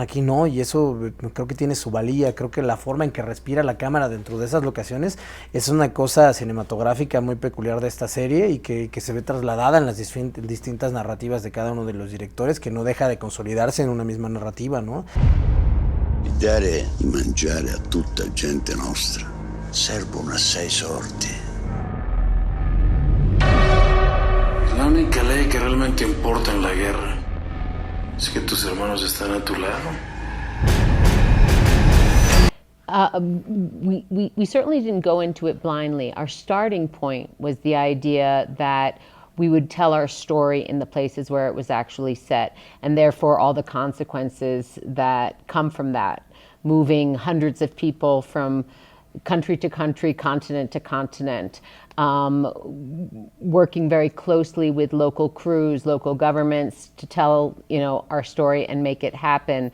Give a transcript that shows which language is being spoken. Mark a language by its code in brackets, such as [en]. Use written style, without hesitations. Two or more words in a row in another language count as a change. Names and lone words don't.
[es] Aquí no, y eso creo que tiene su valía. Creo que la forma en que respira la cámara dentro de esas locaciones es una cosa cinematográfica muy peculiar de esta serie y que se ve trasladada en las distintas narrativas de cada uno de los directores, que no deja de consolidarse en una misma narrativa, ¿no? [it] E dare di mangiare a tutta gente nostra servono assai sordi. [es] La única ley que realmente importa en la guerra es que tus hermanos están a tu lado. [en] We certainly didn't go into it blindly. Our starting point was the idea that we would tell our story in the places where it was actually set, and therefore all the consequences that come from that, moving hundreds of people from country to country, continent to continent, working very closely with local crews, local governments to tell, our story and make it happen.